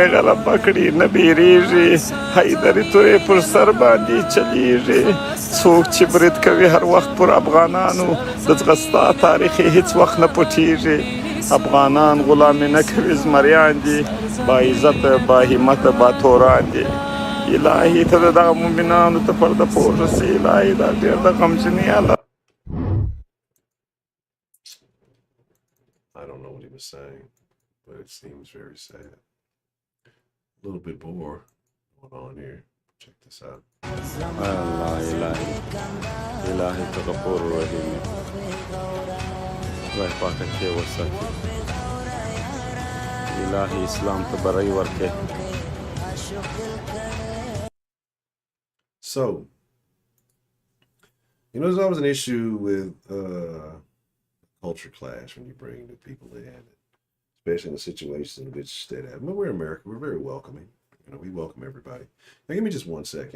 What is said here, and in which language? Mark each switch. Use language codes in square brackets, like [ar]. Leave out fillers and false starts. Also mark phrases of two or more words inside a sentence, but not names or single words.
[ps] غلبه کړي نه بیریږي حیدري تورې پر سر باندې چلیږي څوک چې برید کوي هر وخت پر افغانانو د ځغستا تاریخ هیڅ وخت نه پټیږي افغانان غلامي نه کوي زمریان دي با عزت با همت با توران دي الهي ته د دغه مؤمنانو ته پرده پورته سي الهي دا ډېر د غمجنې حالت [en] I don't know what he was saying, but it seems very sad. A little bit more going on here. Check this out. [ps] الله الهي الهي ته غفور رحیم خدای پاک ته وساتي الهي اسلام ته بری ورکړي [en] So, there's always an issue with culture clash when you bring new people in, especially in the situations in which that happen. But we're America. We're very welcoming. We welcome everybody. Now, give me just 1 second.